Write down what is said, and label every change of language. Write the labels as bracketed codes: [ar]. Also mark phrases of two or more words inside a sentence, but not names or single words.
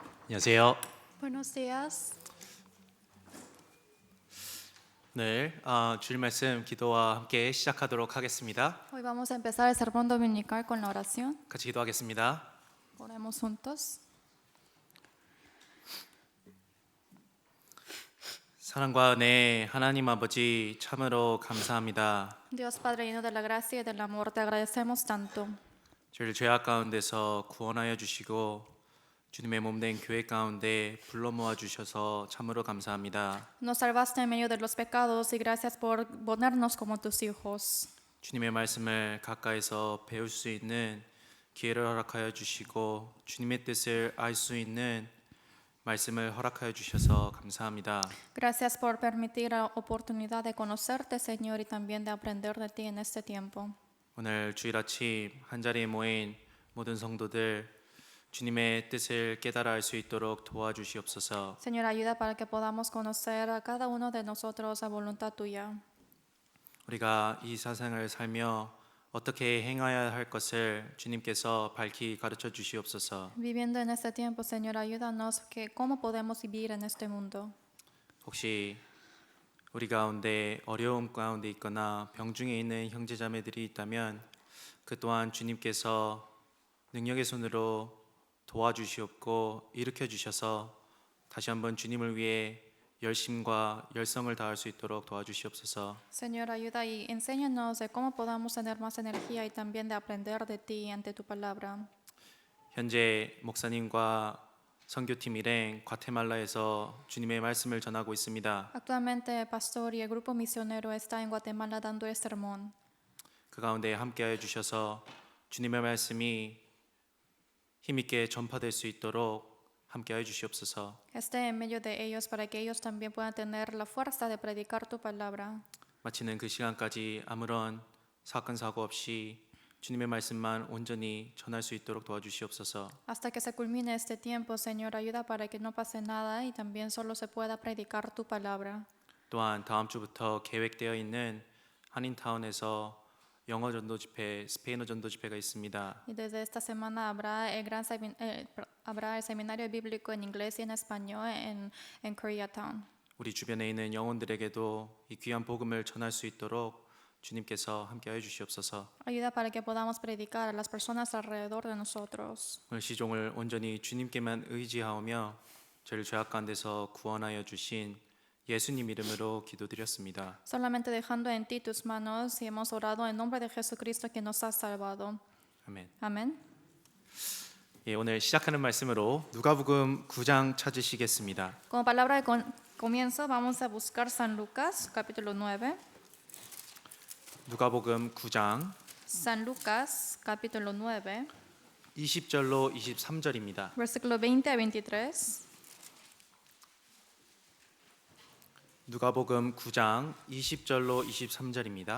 [ko] 안녕하세요. [es] Buenos días. [ko] 오늘 주일 말씀 기도와 함께 시작하도록 하겠습니다. [es] Hoy vamos a empezar el sermón dominical con la oración. [ko] 같이 기도하겠습니다. [es] Oremos juntos. [ko] 사랑과 은혜 하나님 아버지 참으로 감사합니다. [es] Dios Padre lleno de la gracia y del amor, te agradecemos tanto. [ko] 저희를 죄악 가운데서 구원하여 주시고 주님의 몸된 교회 가운데 불러 모아 주셔서 참으로 감사합니다. [es] Nos salvaste en medio de los pecados y gracias por ponernos como tus hijos. [ko] 주님의 말씀을 가까이서 배울 수 있는 기회를 허락하여 주시고 주님의 뜻을 알 수 있는 말씀을 허락하여 주셔서 감사합니다. [es] Gracias por permitir la oportunidad de conocerte, Señor, y también de aprender de ti en este tiempo. [ko] 오늘 주일 아침 한자리에 모인 모든 성도들 주님의 뜻을 깨달아 알 수 있도록 도와주시옵소서. [es] Señor, ayuda para que podamos conocer a cada uno de nosotros a voluntad tuya. [ko] 우리가 이 세상을 살며 어떻게 행하여야 할 것을 주님께서 밝히 가르쳐 주시옵소서. [es] Viviendo en este tiempo, Señor, ayúdanos que cómo podemos vivir en este mundo. [ko] 혹시 우리 가운데 어려움 가운데 있거나 병중에 있는 형제자매들이 있다면 그 또한 주님께서 능력의 손으로 도와주시옵고 일으켜 주셔서 다시 한번 주님을 위해 열심과 열성을 다할 수 있도록 도와주시옵소서. [es] Señor, ayuda y enséñanos de cómo podamos tener más energía y también de aprender de ti ante tu palabra. [ko] 현재 목사님과 선교팀 일행 과테말라에서 주님의 말씀을 전하고 있습니다. [es] Actualmente el pastor y el grupo misionero está en Guatemala dando este sermón. [ko] 그 가운데 함께하여 주셔서 주님의 말씀이 힘있게 전파될 수 있도록 함께하여 주시옵소서. [es] Esté en medio de ellos para que ellos también puedan tener la fuerza de predicar tu palabra. [ko] 마치는 그 시간까지 아무런 사건 사고 없이 주님의 말씀만 온전히 전할 수 있도록 도와주시옵소서. [es] Hasta que se culmine este tiempo, Señor, ayuda para que no pase nada y también solo se pueda predicar tu palabra. [ko] 또한 다음 주부터 계획되어 있는 한인타운에서 영어 전도 집회, 스페인어 전도 집회가 있습니다. [es] Y desde esta semana habrá el seminario bíblico en inglés y en español en Koreatown. [ko] 우리 주변에 있는 영혼들에게도 이 귀한 복음을 전할 수 있도록 주님께서 함께하여 주시옵소서. [es] Ayuda para que podamos predicar a las personas alrededor de nosotros. [ko] 오늘 시종을 온전히 주님께만 의지하오며 저를 죄악 가운데서 구원하여 주신 예수님 이름으로 기도드렸습니다. [es] Solamente dejando en ti tus manos y hemos orado en nombre de Jesucristo que nos ha salvado. [ko] 아멘. [es] Amén. [ko] 예, 오늘 시작하는 말씀으로 누가복음 9장 찾으시겠습니다. [es] Como palabra de comienzo vamos a buscar San Lucas, capítulo 9. [ko] 누가복음 9장 [es] San Lucas, capítulo 9, [ko] 20절로 23절입니다. [es] versículo 20 a 23. [ko] 누가복음 9장 20절로 23절입니다.